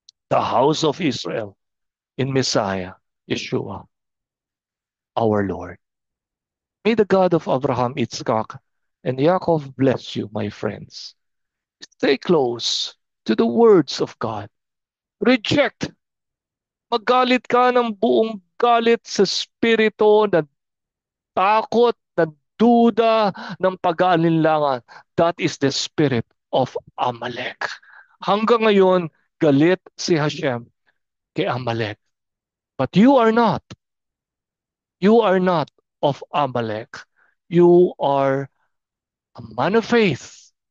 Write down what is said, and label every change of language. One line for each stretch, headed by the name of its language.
English: the house of Israel in Messiah, Yeshua, our Lord. May the God of Abraham, Isaac, and Yaakov bless you, my friends. Stay close to the words of God. Reject.
Filipino: Magalit ka ng buong galit sa spirito na takot, ng duda, ng pag-aalinlangan.
English: That is the spirit of Amalek.
Filipino: Hanggang ngayon, galit si Hashem kay Amalek.
English: But you are not. You are not of Amalek. You are a man of faith.